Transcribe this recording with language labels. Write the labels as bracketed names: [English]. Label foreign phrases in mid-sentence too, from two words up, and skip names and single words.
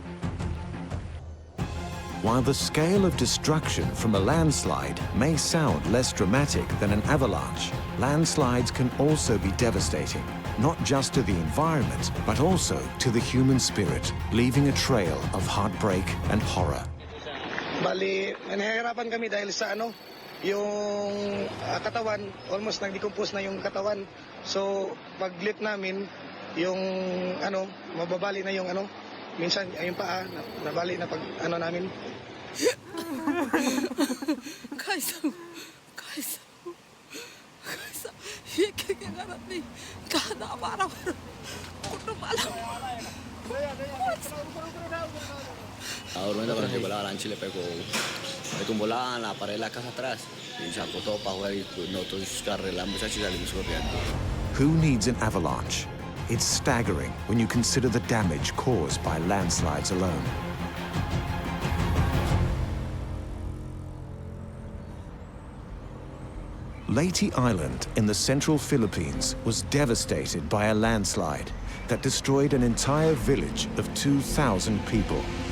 [English] While the scale of destruction from a landslide may sound less dramatic than an avalanche, landslides can also be devastating, not just to the environment, but also to the human spirit, leaving a trail of heartbreak and horror. [Filipino] Bali, nahihirapan kami dahil sa yung katawan, almost nag-decompose na yung katawan. So, pag-lift namin, yung mababali na yung minsan yung paa, nabali na pag namin. [Spanish] Ahora cuando llegó la avalancha le pegó, le tumbó la pared de la casa atrás y sacó todo para afuera y nosotros arreglamos muchachos y salimos corriendo. [English] Who needs an avalanche? It's staggering when you consider the damage caused by landslides alone. Leyte Island in the central Philippines was devastated by a landslide that destroyed an entire village of 2,000 people.